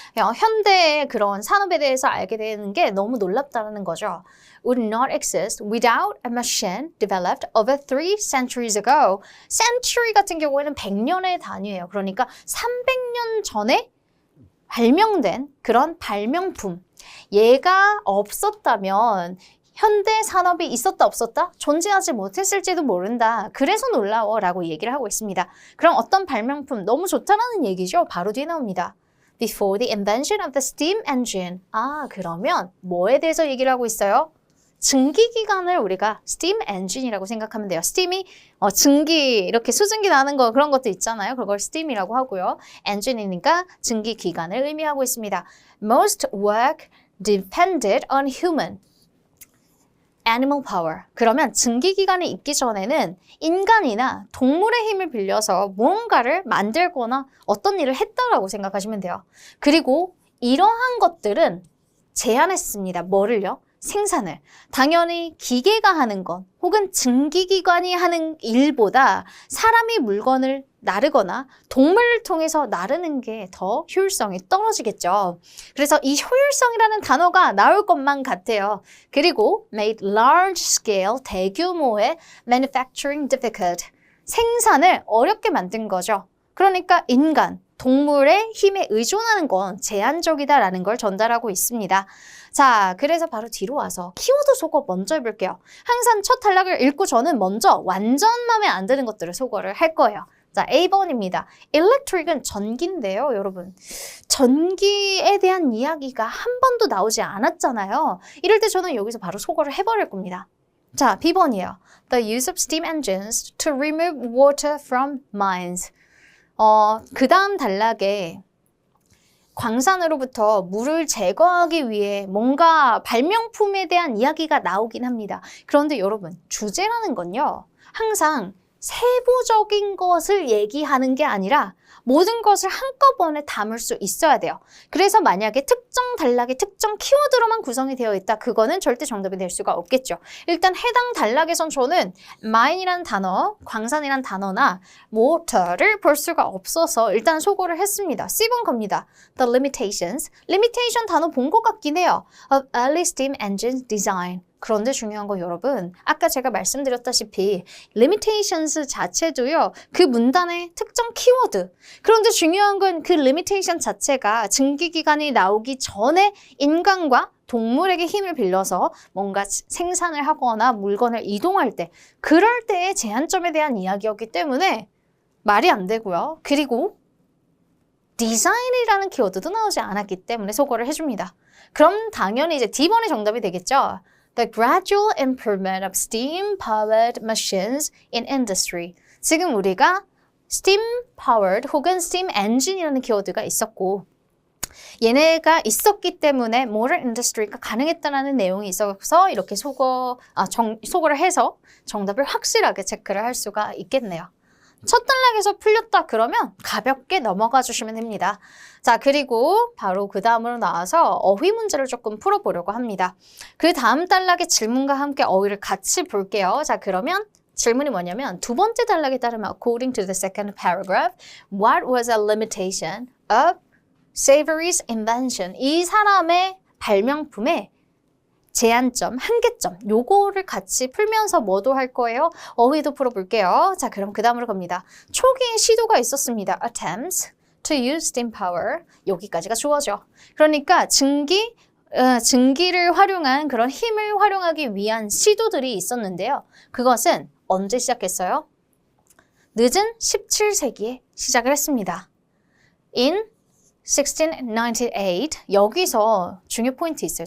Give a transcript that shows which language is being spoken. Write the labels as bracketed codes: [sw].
[ko] 현대의 그런 산업에 대해서 알게 되는 게 너무 놀랍다는 거죠. [en] Would not exist without a machine developed over 3 centuries ago. [ko] Century 같은 경우에는 100년의 단위예요. 그러니까 300년 전에 발명된 그런 발명품. 얘가 없었다면 현대 산업이 있었다 없었다? 존재하지 못했을지도 모른다. 그래서 놀라워 라고 얘기를 하고 있습니다. 그럼 어떤 발명품 너무 좋다라는 얘기죠. 바로 뒤에 나옵니다. [en] Before the invention of the steam engine. [ko] 아, 그러면 뭐에 대해서 얘기를 하고 있어요? 증기기관을 우리가 steam engine이라고 생각하면 돼요. steam이 증기, 이렇게 수증기 나는 거 그런 것도 있잖아요. 그걸 steam이라고 하고요. engine이니까 증기기관을 의미하고 있습니다. [en] Most work depended on human animal power. [ko] 그러면 증기기관이 있기 전에는 인간이나 동물의 힘을 빌려서 무언가를 만들거나 어떤 일을 했다라고 생각하시면 돼요. 그리고 이러한 것들은 제한했습니다. 뭐를요? 생산을. 당연히 기계가 하는 것 혹은 증기기관이 하는 일보다 사람이 물건을 나르거나 동물을 통해서 나르는 게 더 효율성이 떨어지겠죠. 그래서 이 효율성이라는 단어가 나올 것만 같아요. [en] 그리고 made large scale, 대규모의 manufacturing difficult. [ko] 생산을 어렵게 만든 거죠. 그러니까 인간, 동물의 힘에 의존하는 건 제한적이다라는 걸 전달하고 있습니다. 자, 그래서 바로 뒤로 와서 키워드 소거 먼저 해볼게요. 항상 첫 단락을 읽고 저는 먼저 완전 마음에 안 드는 것들을 소거를 할 거예요. 자, A번입니다. Electric은 전기인데요, 여러분. 전기에 대한 이야기가 한 번도 나오지 않았잖아요. 이럴 때 저는 여기서 바로 소거를 해버릴 겁니다. 자, B번이에요. [en] The use of steam engines to remove water from mines. [ko] 그 다음 단락에 광산으로부터 물을 제거하기 위해 뭔가 발명품에 대한 이야기가 나오긴 합니다. 그런데 여러분, 주제라는 건요. 항상 세부적인 것을 얘기하는 게 아니라 모든 것을 한꺼번에 담을 수 있어야 돼요. 그래서 만약에 특정 단락이 특정 키워드로만 구성이 되어 있다. 그거는 절대 정답이 될 수가 없겠죠. 일단 해당 단락에선 저는 mine이라는 단어, 광산이라는 단어나 water를 볼 수가 없어서 일단 소거를 했습니다. C번 겁니다. [en] The limitations. limitation [ko] 단어 본 것 같긴 해요. [en] Of early steam engine design. [ko] 그런데 중요한 건 여러분, 아까 제가 말씀드렸다시피 limitations 자체도요, 그 문단의 특정 키워드. 그런데 중요한 건 그 limitation 자체가 증기기관이 나오기 전에 인간과 동물에게 힘을 빌려서 뭔가 생산을 하거나 물건을 이동할 때, 그럴 때의 제한점에 대한 이야기였기 때문에 말이 안 되고요. 그리고 디자인이라는 키워드도 나오지 않았기 때문에 소거를 해줍니다. 그럼 당연히 이제 D번이 정답이 되겠죠. [en] The gradual improvement of steam-powered machines in industry. [ko] 지금 우리가 steam-powered 혹은 steam engine이라는 키워드가 있었고, 얘네가 있었기 때문에 motor industry가 가능했다는 내용이 있어서 이렇게 소거를 해서 정답을 확실하게 체크를 할 수가 있겠네요. 첫 단락에서 풀렸다 그러면 가볍게 넘어가 주시면 됩니다. 자, 그리고 바로 그 다음으로 나와서 어휘 문제를 조금 풀어보려고 합니다. 그 다음 단락의 질문과 함께 어휘를 같이 볼게요. 자, 그러면 질문이 뭐냐면 두 번째 단락에 따르면 [en] according to the second paragraph, what was a limitation of Savory's invention? [ko] 이 사람의 발명품의 제한점, 한계점, 요거를 같이 풀면서 뭐도 할 거예요? 어휘도 풀어볼게요. 자, 그럼 그 다음으로 갑니다. 초기에 시도가 있었습니다. [en] Attempts to use steam power. [ko] 여기까지가 주어져. 그러니까 증기를 활용한 그런 힘을 활용하기 위한 시도들이 있었는데요. 그것은 언제 시작했어요? 늦은 17세기에 시작을 했습니다. [en] In 1698, [ko] 여기서 중요 포인트 있어요.